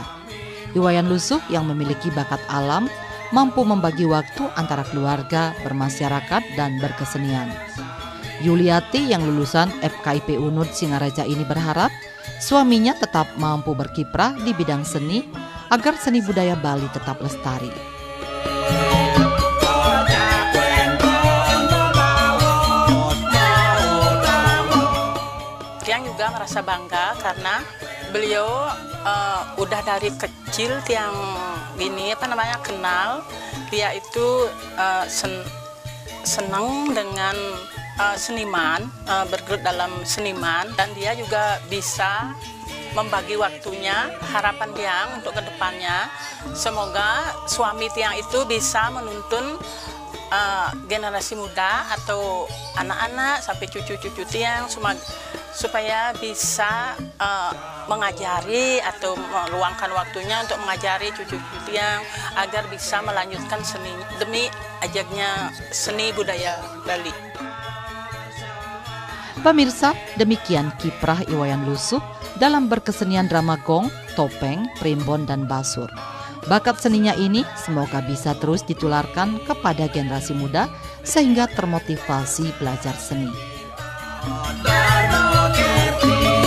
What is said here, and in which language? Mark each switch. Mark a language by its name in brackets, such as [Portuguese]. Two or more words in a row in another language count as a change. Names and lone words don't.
[Indonesian] Wayan Lusuh yang memiliki bakat alam, mampu membagi waktu antara keluarga, bermasyarakat, dan berkesenian. Yuliati yang lulusan FKIP UNUD Singaraja ini berharap suaminya tetap mampu berkiprah di bidang seni agar seni budaya Bali tetap lestari. Tiang juga merasa bangga karena beliau udah dari kecil Tiang ini kenal dia itu senang dengan seniman, bergelut dalam seniman, dan dia juga bisa membagi waktunya. Harapan Tiang untuk kedepannya semoga suami Tiang itu bisa menuntun generasi muda atau anak-anak sampai cucu-cucu Tiang supaya bisa mengajari atau meluangkan waktunya untuk mengajari cucu-cucu Tiang agar bisa melanjutkan seni demi ajaknya seni budaya Bali. Pemirsa, demikian kiprah Wayan Lusuh dalam berkesenian drama gong, topeng, primbon, dan basur. Bakat seninya ini semoga bisa terus ditularkan kepada generasi muda sehingga termotivasi belajar seni.